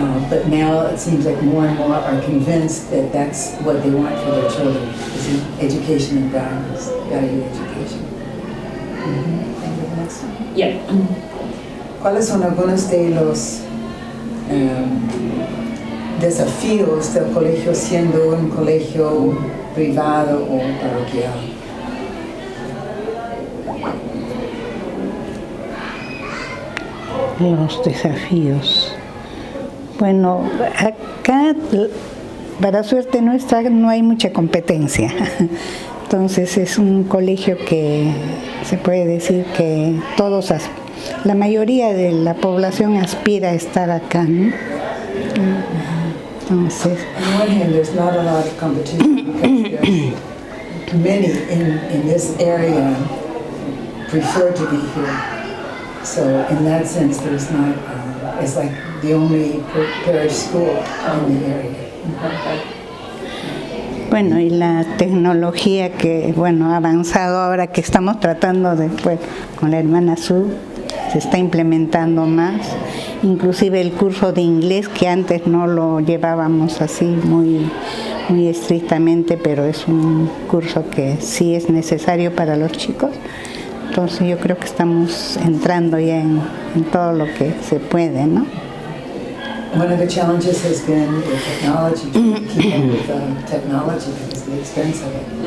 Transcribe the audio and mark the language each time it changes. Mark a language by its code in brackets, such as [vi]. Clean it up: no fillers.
[en] But now it seems like more and more are convinced that that's what they want for their children, is education and values, value education. Yeah. [es] ¿Cuáles son algunos de los desafíos del colegio siendo un colegio privado o parroquial? Los desafíos. Bueno, acá, para suerte nuestra, no hay mucha competencia. Entonces es un colegio que se puede decir que la mayoría de la población aspira a estar acá, ¿no? Entonces, [en] on one hand, there's not a lot of competition because there's many in this area prefer to be here. So in that sense, there's not. It's like the only parish school in the area. [es] bueno, y la tecnología que, bueno, ha avanzado ahora que estamos tratando de, pues, con la hermana Sue, se está implementando más inclusive el curso de inglés que antes no lo llevábamos así muy estrictamente, pero es un curso que sí es necesario para los chicos. Entonces yo creo que estamos entrando ya en todo lo que se puede, ¿no? [en] One of the challenges has been the technology, to keep up with technology because of the expense of it.